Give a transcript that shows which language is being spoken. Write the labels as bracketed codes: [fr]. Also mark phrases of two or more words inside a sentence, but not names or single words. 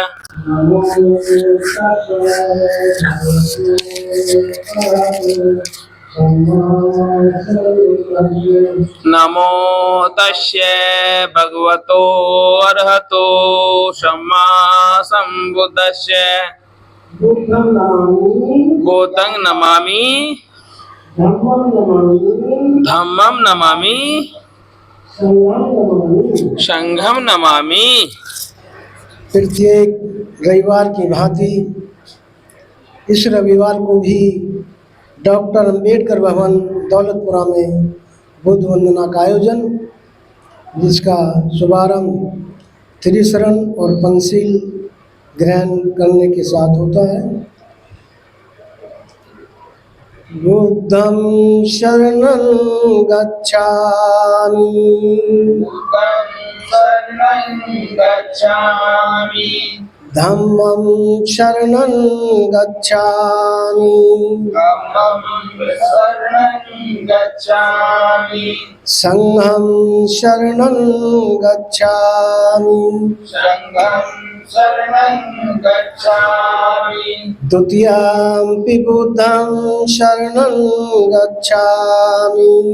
[pi] नमो तस्य भगवतो अरहतो सम्मा संबुद्धस्य। बुद्धं नमामि, धम्मं नमामि, संघं नमामि। [hi] प्रत्येक रविवार की भांति इस रविवार को भी डॉक्टर अंबेडकर भवन दौलतपुरा में बुद्ध वंदना का आयोजन, जिसका शुभारंभ त्रिशरण और पंचशील ग्रहण करने के साथ होता है। [pi] बुद्धं शरणं गच्छामि, धम्मं शरणं गच्छामि, संघं शरणं गच्छामि, द्वितीयं बुद्धं शरणं गच्छामि,